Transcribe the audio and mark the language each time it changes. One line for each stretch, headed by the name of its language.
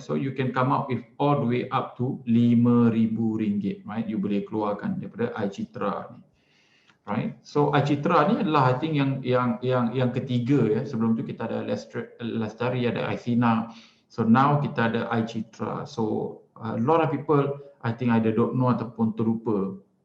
English: So you can come up with all the way up to RM5,000, right?
Malay: You boleh keluarkan daripada iCitra ni. Right, so iCitra ni adalah
English: I think
Malay: yang ketiga ya. Sebelum tu kita ada Lestari, ada iSina.
English: So now
Malay: kita ada iCitra.
English: So a lot of people I think either don't know
Malay: ataupun terlupa.